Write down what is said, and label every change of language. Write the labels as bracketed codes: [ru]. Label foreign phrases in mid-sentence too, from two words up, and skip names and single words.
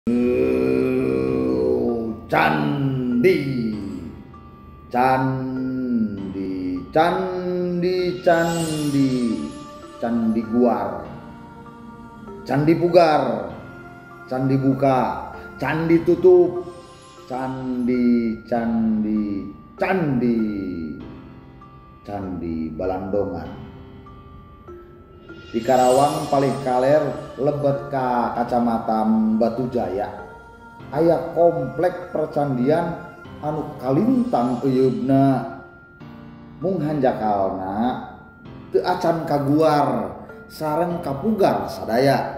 [su] Candi, candi, candi, candi, candi guar, candi pugar, candi buka, candi tutup, candi, candi, candi, candi Balandongan. Di Karawang paling kaler lebet ka Kacamatan Batujaya aya komplek percandian anu kalintang eyeubna mung hanjakalna teu acan kaguar sareng kapugar sadaya.